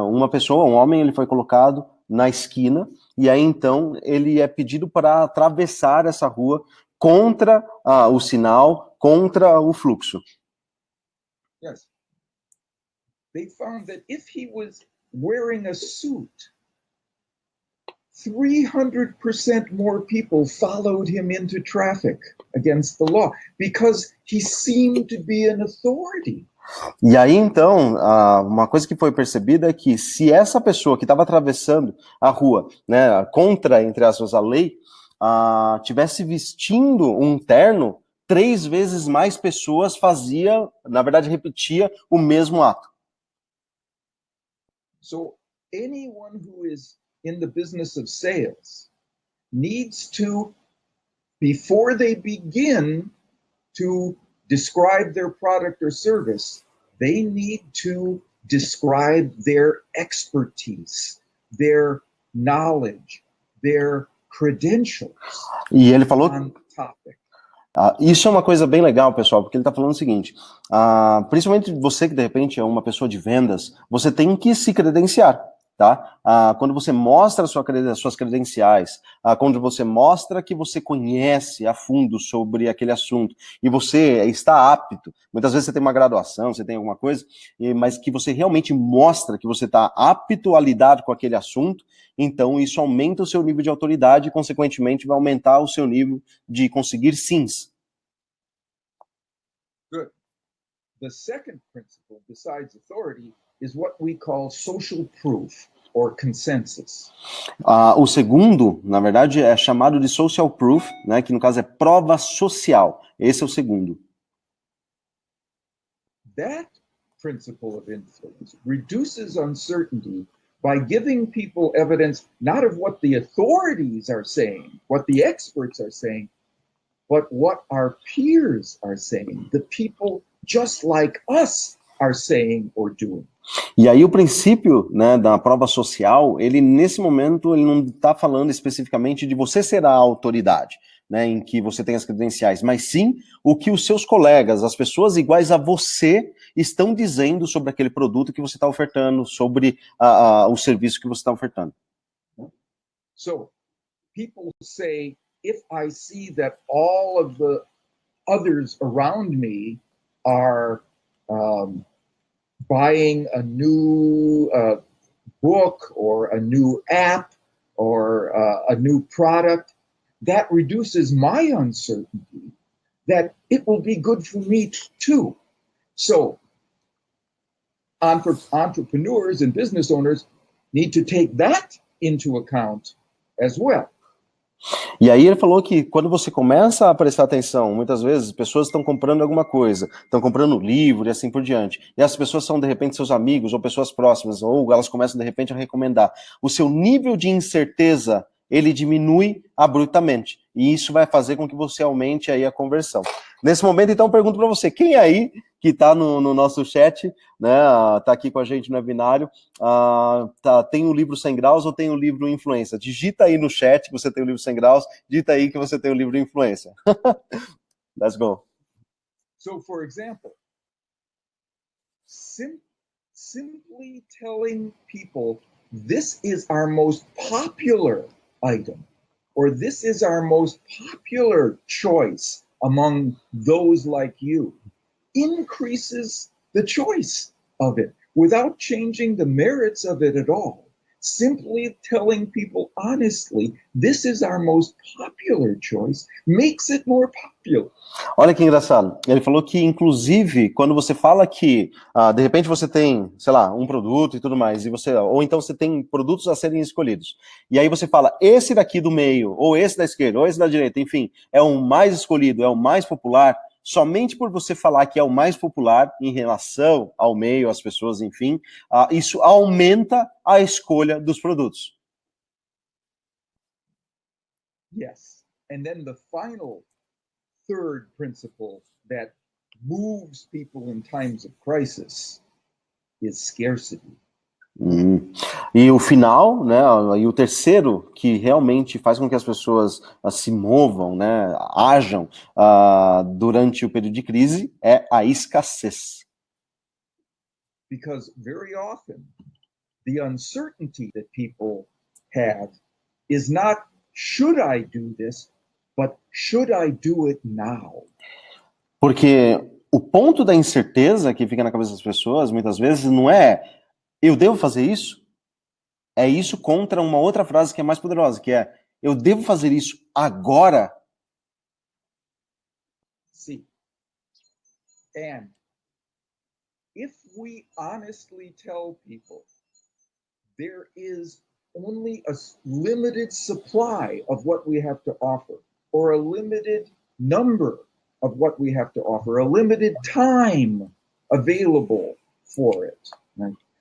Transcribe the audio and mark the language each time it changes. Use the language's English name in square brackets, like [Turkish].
[Portuguese] Uma pessoa, um homem, ele foi colocado na esquina e aí então ele é pedido para atravessar essa rua contra o sinal, contra o fluxo. [English] Yes. They found that if he was wearing a suit, 300% more people followed him into traffic against the law because he seemed to be an authority. [Portuguese] E aí, então, uma coisa que foi percebida é que se essa pessoa que estava atravessando a rua, né, contra, entre aspas, a lei, tivesse vestindo um terno, 3 vezes mais pessoas na verdade, repetia o mesmo ato. [English] So anyone who is in the business of sales needs to, before they begin to describe their product or service, they need to describe their expertise, their knowledge, their credentials. [Portuguese] E ele falou [English] on topic. [Portuguese] Isso é uma coisa bem legal, pessoal, porque ele está falando o seguinte, principalmente você que de repente é uma pessoa de vendas, você tem que se credenciar, tá? Quando você mostra suas credenciais, quando você mostra que você conhece a fundo sobre aquele assunto e você está apto, muitas vezes você tem uma graduação, você tem alguma coisa, mas que você realmente mostra que você está apto a lidar com aquele assunto, então isso aumenta o seu nível de autoridade e, consequentemente, vai aumentar o seu nível de conseguir sims. [English] Good. The second principle, besides authority, is what we call social proof or consensus. [Portuguese] O segundo, na verdade, é chamado de [English] social proof, [Portuguese] né, que no caso é prova social. Esse é o segundo. [English] That principle of influence reduces uncertainty by giving people evidence not of what the authorities are saying, what the experts are saying, but what our peers are saying, the people just like us are saying or doing. [Portuguese] E aí o princípio, né, da prova social, ele nesse momento ele não está falando especificamente de você ser a autoridade, né, em que você tem as credenciais, mas sim o que os seus colegas, as pessoas iguais a você, estão dizendo sobre aquele produto que você está ofertando, sobre o serviço que você está ofertando. [English] So, people say, if I see that all of the others around me are buying a new book or a new app or a new product, that reduces my uncertainty that it will be good for me too. So entrepreneurs and business owners need to take that into account as well. [Portuguese] E aí ele falou que quando você começa a prestar atenção, muitas vezes pessoas estão comprando alguma coisa, estão comprando livro e assim por diante. E as pessoas são de repente seus amigos ou pessoas próximas, ou elas começam de repente a recomendar. O seu nível de incerteza, ele diminui abruptamente. E isso vai fazer com que você aumente aí a conversão. Nesse momento, então, pergunto para você, quem aí que está no nosso chat, né, tá aqui com a gente no webinário, tem o livro 100 graus ou tem o livro Influência? Digita aí no chat que você tem o livro 100 graus, digita aí que você tem o livro Influência. [English] Let's go. So, for example, simply telling people this is our most popular item, or this is our most popular choice among those like you, increases the choice of it without changing the merits of it at all. Simply telling people honestly, this is our most popular choice, makes it more popular. [Portuguese] Olha que engraçado. Ele falou que, inclusive, quando você fala que, de repente você tem, sei lá, um produto e tudo mais, ou então você tem produtos a serem escolhidos, e aí você fala, esse daqui do meio, ou esse da esquerda, ou esse da direita, enfim, é o mais escolhido, é o mais popular, somente por você falar que é o mais popular em relação ao meio, às pessoas, enfim, isso aumenta a escolha dos produtos. [English] Yes. And then the final third principle that moves people in times of crisis is scarcity. [Portuguese] E o final, né, e o terceiro que realmente faz com que as pessoas se movam, né, ajam durante o período de crise é a escassez. [English] Because very often the uncertainty that people have is not should I do this, but should I do it now? [Portuguese] Porque o ponto da incerteza que fica na cabeça das pessoas, muitas vezes, não é eu devo fazer isso? É isso contra uma outra frase que é mais poderosa, que é eu devo fazer isso agora? [English] See, and if we honestly tell people there is only a limited supply of what we have to offer, or a limited number of what we have to offer, a limited time available for it, right?